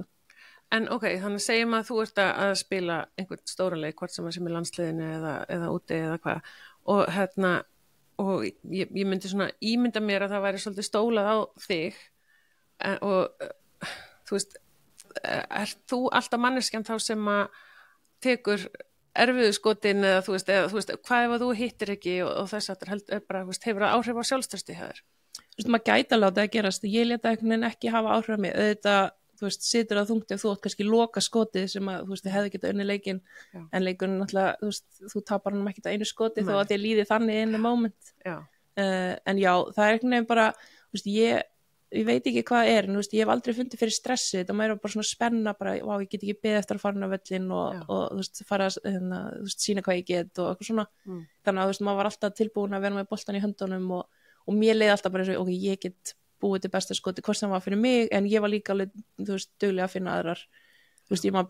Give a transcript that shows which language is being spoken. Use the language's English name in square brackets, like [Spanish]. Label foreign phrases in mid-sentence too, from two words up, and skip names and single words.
[Icelandic] En ok, þannig segjum að þú ert að spila einhvern stóran leik, hvort sem er landsliðinu eða úti eða hvað, og ég myndi svona ímynda mér að það væri svolítið stólað á þig, og þú veist, þú alltaf manneskjan þá sem að tekur erfiðu skotin eða þú veist, hvað ef að þú hittir ekki og þess að þetta bara, hefur það áhrif á sjálfströsti hér? Þú veist, maður gæti alveg á þetta að gerast, ég leta einhvern veginn ekki hafa áhrif á mig, auðvitað, þú veist, situr það þungt ef þú átt kannski loka skotið sem að, þú veist, þið hefði getað unni leikinn, en leikurinn náttúrulega, þú veist, þú tapar hann ekki á einu skoti þó að þið líði þannig [English] in the moment. [Icelandic] En já, það er einhvern veginn bara, þú veist, ég veit ekki hvað en þú veist, ég hef aldrei fundið fyrir stressi, þetta maður er bara svona spenna bara, ég get ekki beðið eftir að fara á völlinn og þú veist, fara að þú veist, sína hvað ég get og eitthvað svona þannig að þú veist, maður var alltaf tilbúin að vera með boltan í höndunum og mér leiði alltaf bara eins og, ok, ég get búið til besta skoti, hvort sem var fyrir mig, en ég var líka alveg, þú veist, duglega að finna aðrar, þú veist, ég maður